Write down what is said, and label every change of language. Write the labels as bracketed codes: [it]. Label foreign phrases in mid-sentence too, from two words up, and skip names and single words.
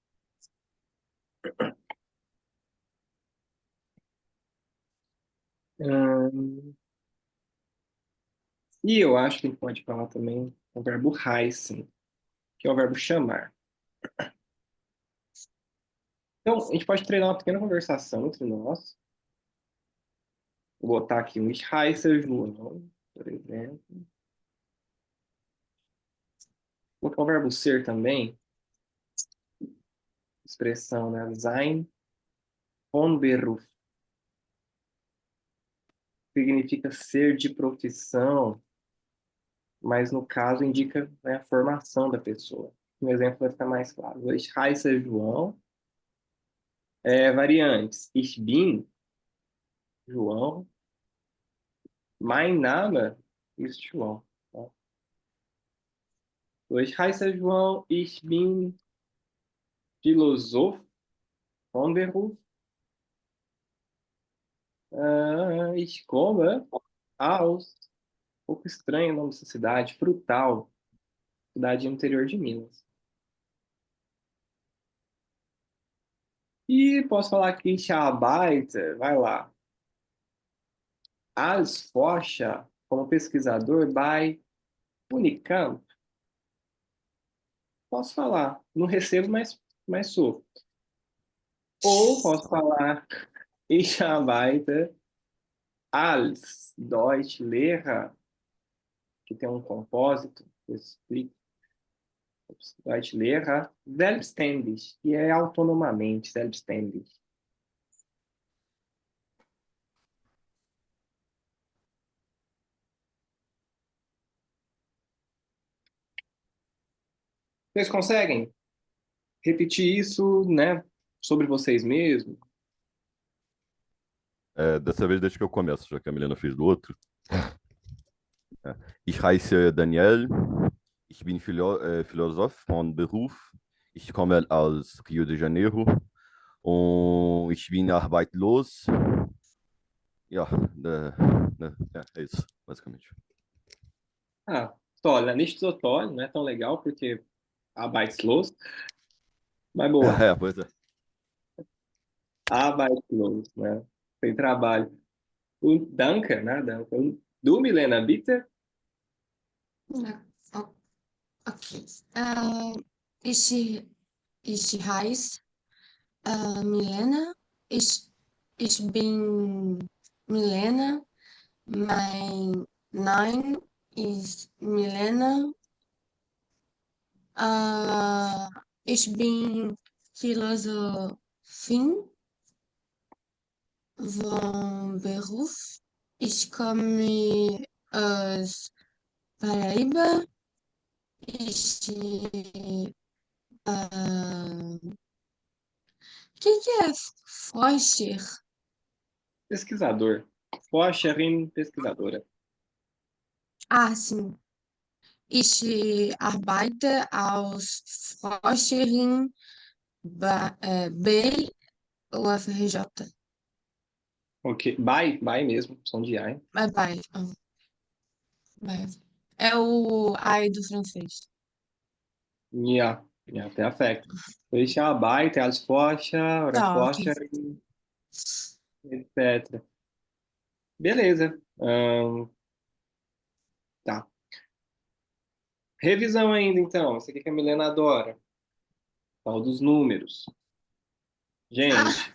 [pt] Hum, e eu acho que a gente pode falar também o verbo heißen, que é o verbo chamar. Então, a gente pode treinar uma pequena conversação entre nós. Vou botar aqui um [de] Ich heiße João, [pt] por exemplo. Vou colocar o verbo ser também. Expressão, né? [de] Sein von Beruf. [pt] Significa ser de profissão, mas no caso indica, né, a formação da pessoa. Um exemplo vai ficar mais claro. [de] Ich heiße João. Variantes. Ich bin João. Mein Name ist João. Tá? Ich heiße João. Ich bin Philosoph von Beruf. Ich komme aus. [pt] Um pouco estranho o nome dessa cidade. Frutal. Cidade no interior de Minas. E posso falar aqui, [de] ich arbeite, [pt] vai lá. [de] Als Forscher, [pt] como pesquisador, by Unicamp. Posso falar. Não recebo, mas sou. Ou posso falar, [de] ich arbeite als Deutschlehrer, [pt] que tem um compósito, eu explico. [de] Deutschlehrer, selbstständig, [pt] que é autonomamente, selbstständig. Vocês conseguem repetir isso, né, sobre vocês mesmos? Dessa vez, desde que eu começo, já que a Milena fez do outro. [de] Ich heiße Daniel, ich bin Philosoph von Beruf, ich komme aus Rio de Janeiro und ich bin arbeitslos. Ja, [pt] é isso, basicamente. Olha, [de] nicht so toll, [pt] não é tão legal, porque arbeitslos, mas boa. Pois é. Arbeitslos, né? Sem trabalho. O Danke, né, [de] Danke? Du, Milena, bitte? Ok. Ich heiße Milena. Ich bin Milena. Mein Name ist Milena. Ich bin Philosophin von Beruf. Ich komme aus Paraíba. [pt] Que é Forscher? Pesquisador. Forscherin, pesquisadora. Sim. [de] Ich arbeite als Forscherin bei UFRJ. [pt] Ok. By mesmo, som de I. [en] Bye. Bye. [pt] É o AI do francês. [de] Ja, ja, perfekt. Ich arbeite als Forscher oder [pt] Tá, ok. [de] Forscherin, etc. [pt] Beleza. Tá. Revisão ainda, então. Isso aqui que a Milena adora. Tal dos números. Gente,